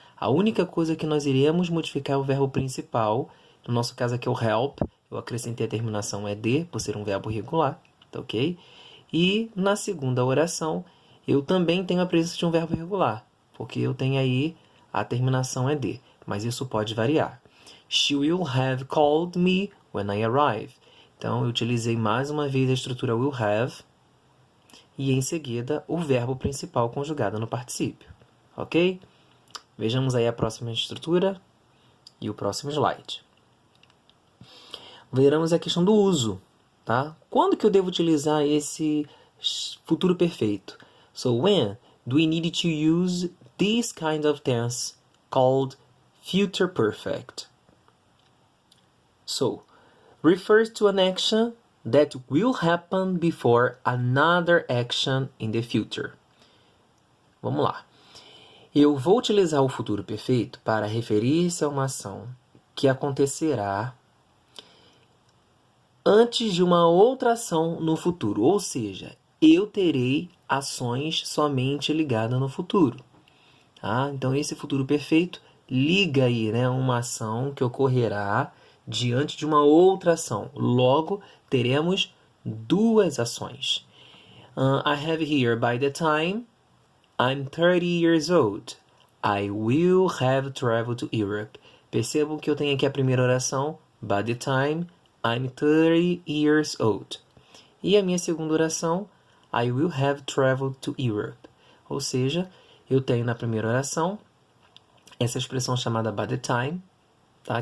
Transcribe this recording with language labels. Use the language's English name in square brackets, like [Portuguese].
[Portuguese] A única coisa que nós iremos modificar é o verbo principal. No nosso caso aqui é o help, eu acrescentei a terminação ed, por ser um verbo regular, tá ok? E na segunda oração, eu também tenho a presença de um verbo regular, porque eu tenho aí a terminação ed, mas isso pode variar. [English] She will have called me when I arrive. [Portuguese] Então, eu utilizei mais uma vez a estrutura will have e, em seguida, o verbo principal conjugado no particípio. Ok? Vejamos aí a próxima estrutura e o próximo slide. Veremos a questão do uso. Tá? Quando que eu devo utilizar esse futuro perfeito? [English] So, when do we need to use this kind of tense called future perfect? So, refers to an action that will happen before another action in the future. [Portuguese] Vamos lá. Eu vou utilizar o futuro perfeito para referir-se a uma ação que acontecerá antes de uma outra ação no futuro. Ou seja, eu terei ações somente ligadas no futuro. Tá? Então, esse futuro perfeito liga aí, né, uma ação que ocorrerá diante de uma outra ação. Logo, teremos 2 ações. [English] I have here, by the time I'm 30 years old, I will have traveled to Europe. [Portuguese] Percebam que eu tenho aqui a primeira oração, [English] by the time I'm 30 years old. [Portuguese] E a minha segunda oração, [English] I will have traveled to Europe. [Portuguese] Ou seja, eu tenho na primeira oração essa expressão chamada by the time, tá?